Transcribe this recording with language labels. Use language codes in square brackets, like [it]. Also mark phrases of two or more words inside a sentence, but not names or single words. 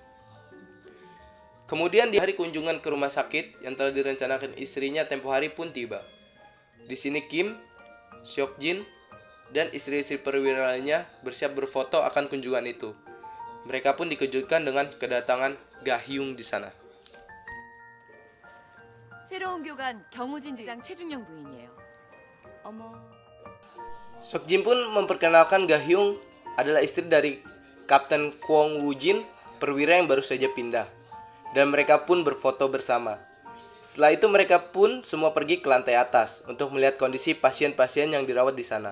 [id] Kemudian di hari kunjungan ke rumah sakit yang telah direncanakan istrinya tempo hari pun tiba. Di sini Kim, Seokjin, dan istri-istri perwira lainnya bersiap berfoto akan kunjungan itu. Mereka pun dikejutkan dengan kedatangan Ga Hyun di sana. [ko] 새로운 교관 경우진 대장 최중령 부인이에요. 어머. [id] Seokjin pun memperkenalkan Ga Hyun adalah istri dari Kapten Kwon Woo Jin, perwira yang baru saja pindah. Dan mereka pun berfoto bersama. Setelah itu mereka pun semua pergi ke lantai atas untuk melihat kondisi pasien-pasien yang dirawat di sana.